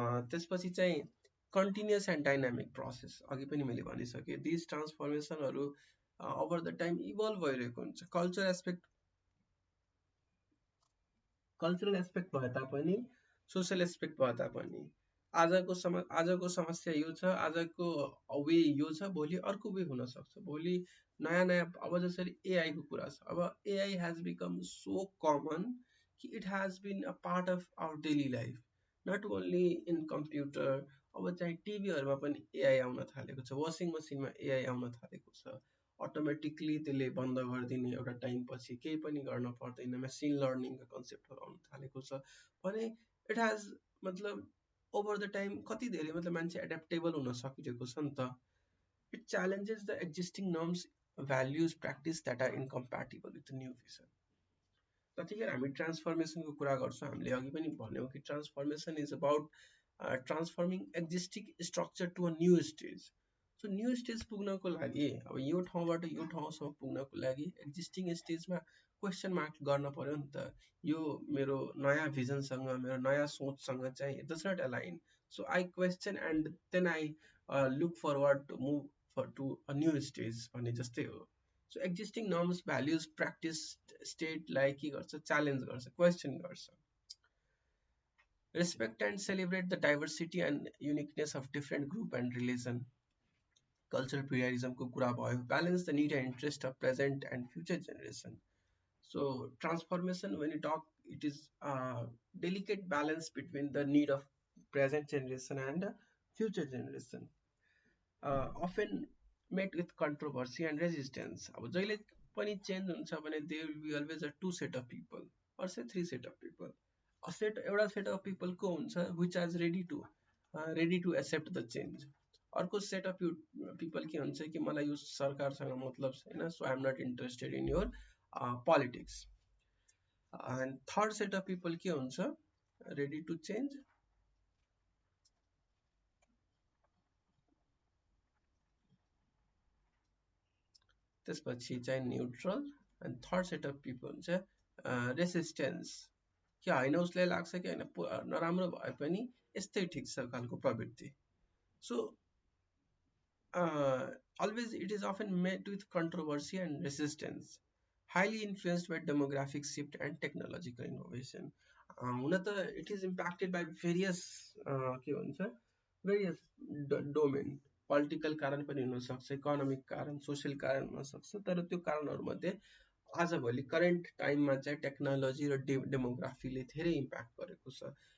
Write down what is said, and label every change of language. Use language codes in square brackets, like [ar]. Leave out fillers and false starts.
[ne] त्यसपछि चाहिँ continuous and dynamic process. अघि पनि मैले भनिसकेँ, this ट्रान्सफर्मेसनहरू over the time evolve भइरहेको हुन्छ। कल्चर कल्चरल एस्पेक्ट भए तापनि सोसल एस्पेक्ट भए तापनि आजको समस्या यो छ, आजको वे यो छ, भोलि अर्को वे हुन सक्छ। भोलि नयाँ नयाँ अब जसरी एआई को कुरा छ, [en] अब AI has become so common कि it has been a part of our daily life, not only in computer. [ne] अब चाहिँ टिभीहरूमा पनि एआई आउन थालेको छ, वासिङ मसिनमा एआई आउन थालेको छ, अटोमेटिकली त्यसले बन्द गरिदिने एउटा टाइम पछि, केही पनि गर्न पर्दैन, मेसिन लर्निङका कन्सेप्टहरू आउन थालेको छ भने इट हेज मतलब ओभर द टाइम कति धेरै मतलब मान्छे एडेप्टेबल हुन सकिरहेको छ नि त। [en] It challenges the existing norms, values, practice that are incompatible with new vision. [ne] जतिखेर हामी ट्रान्सफर्मेसनको कुरा गर्छौँ, हामीले अघि पनि भन्यौँ कि [en] Transformation is about transforming existing structure to a new stage. [ne] So new stage पुग्नको लागि अब यो ठाउँबाट यो ठाउँसम्म पुग्नको लागि एक्जिस्टिङ स्टेजमा क्वेसन मार्क गर्न पर्यो नि त। यो मेरो नयाँ भिजनसँग, मेरो नयाँ सोचसँग चाहिँ [en] it does not align, so I question and then I look forward to move to a new stage [ne] भन्ने जस्तै हो। So existing norms, values, practice स्टेटलाई के गर्छ, च्यालेन्ज गर्छ, क्वेसन गर्छ। [en] Respect and celebrate the diversity and uniqueness of different group and religion. Cultural pluralism [ne] को कुरा भयो, [en] balance the need and interest of present and future generation. So transformation, when you talk, it is a delicate balance between the need of present generation and future generation, often met with controversy and resistance. [ne] अब जहिले पनि change हुन्छ भने [en] there will be always a two set of people or say three set of people. एउटा set of people को हुन्छ which are ready to accept the change. [ne] अर्को set of people के हुन्छ कि मलाई यो सरकारसँग मतलब छैन, [en] so I am not interested in your politics. And third set of people [ne] के हुन्छ, [en] ready to change. [ne] त्यसपछि चाहिँ neutral, and third set of people हुन्छ रेसिस्टेन्स, कि होइन उसलाई लाग्छ कि होइन नराम्रो भए पनि यस्तै ठिक छ खालको प्रवृत्ति. [en] So always it is often met with controversy and resistance, highly influenced by demographic shift and technological innovation. [ne] हुन त [en] it is impacted by various [ne] के भन्छ various domain, पोलिटिकल कारण पनि हुन सक्छ, इकोनोमिक कारण, सोशल कारण हुन सक्छ, तर त्यो कारणहरूमध्ये आजभोलि करेन्ट टाइममा चाहिँ टेक्नोलोजी र डेमोग्राफीले धेरै इम्प्याक्ट गरेको छ।